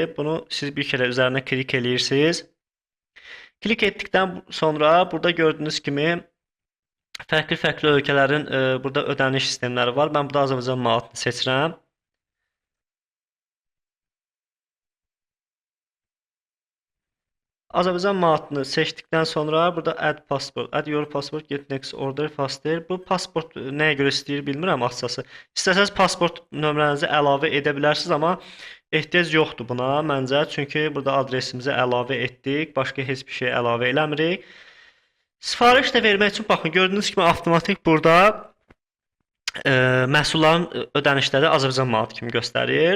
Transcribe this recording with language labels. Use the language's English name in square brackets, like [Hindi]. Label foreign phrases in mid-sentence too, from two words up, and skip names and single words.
[Azerbaijani] Bunu siz bir kərə üzərinə klik eləyirsiniz. Klik etdikdən sonra burada gördüyünüz kimi fərqli ölkələrin burada ödəniş sistemləri var. Mən burada Azərbaycan manatını seçirəm. Azərbaycan manatını seçdikdən sonra burada [English] add passport, add your passport, get next order faster. [Azerbaijani] Bu pasport nəyə görə istəyir bilmirəm açıqcası. İstəsəz pasport nömrənizi əlavə edə bilərsiniz, amma ehtiyac yoxdur buna məncə. Çünki burada adresimizi əlavə etdik, başqa heç bir şey əlavə eləmirik. Sifariş də vermək üçün baxın, gördüyünüz kimi avtomatik burada məhsulların ödənişləri Azərbaycan manatı kimi göstərir.